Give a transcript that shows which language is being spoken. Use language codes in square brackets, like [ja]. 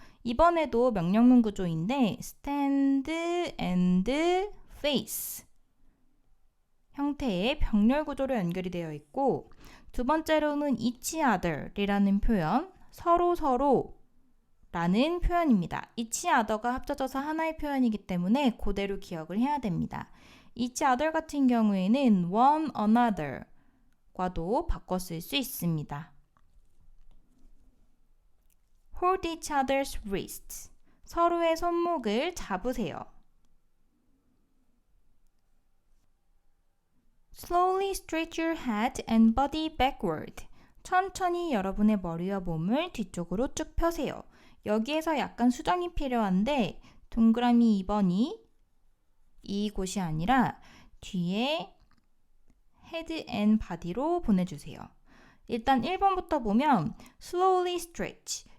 [ko] 이번에도 명령문 구조인데 stand and face 형태의 병렬 구조로 연결이 되어 있고 두 번째로는 each other이라는 표현, 서로라는 표현입니다. each other가 합쳐져서 하나의 표현이기 때문에 그대로 기억을 해야 됩니다. each other 같은 경우에는 one another과도 바꿔 쓸 수 있습니다. [en] hold each other's wrists, [ko] 서로의 손목을 잡으세요. [en] Slowly stretch your head and body backward. [ko] 천천히 여러분의 머리와 몸을 뒤쪽으로 쭉 펴세요. 여기에서 약간 수정이 필요한데 동그라미 2번이 이곳이 아니라 뒤에 head and body로 보내주세요. 일단 1번부터 보면 [en] slowly stretch.